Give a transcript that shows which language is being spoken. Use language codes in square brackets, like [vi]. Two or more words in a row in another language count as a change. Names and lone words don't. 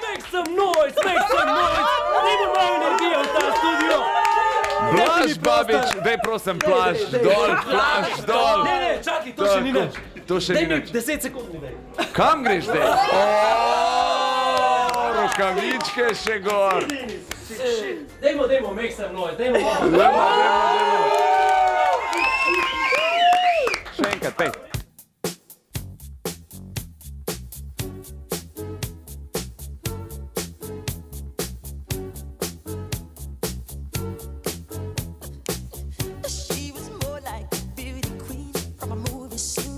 [en] Make some noise, make some noise! [sl] Dajmo malo energije v ta studio! Blaž, babič, daj prosim, plaž dol, plaž dol. Ne, čakaj, to še ni nič. To še ni Daj mi nič. 10 sekund mi daj. Kam greš zdaj? Rokavičke še gor. Dajmo, [en] make some noise, [sl] dajmo malo. Dajmo. Še enkrat, pej. [en] She was more like a beauty queen from a movie scene.